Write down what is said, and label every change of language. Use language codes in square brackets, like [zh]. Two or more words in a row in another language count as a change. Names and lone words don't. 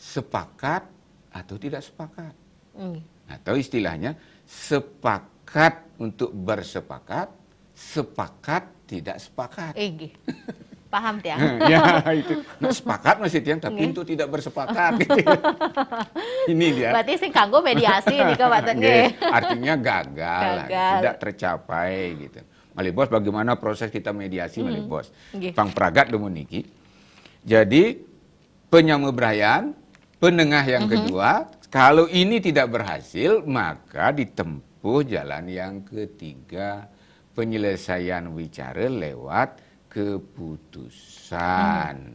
[id] Sepakat atau tidak sepakat. Atau istilahnya, sepakat untuk bersepakat, sepakat tidak sepakat. Paham tiang? Ya itu. Nah, sepakat masih tiang, tapi untuk tidak bersepakat. Gitu. Ini dia. Berarti [ban] sing kanggo [id] mediasi nih kawan. Artinya gagal. Tidak tercapai gitu. Malibos, bagaimana proses kita mediasi Malibos? [ban] Pang pragat demo niki. [id] Jadi penyamebrayaan, penengah yang kedua, kalau ini tidak berhasil, maka ditempuh jalan yang ketiga. Penyelesaian wicara lewat keputusan.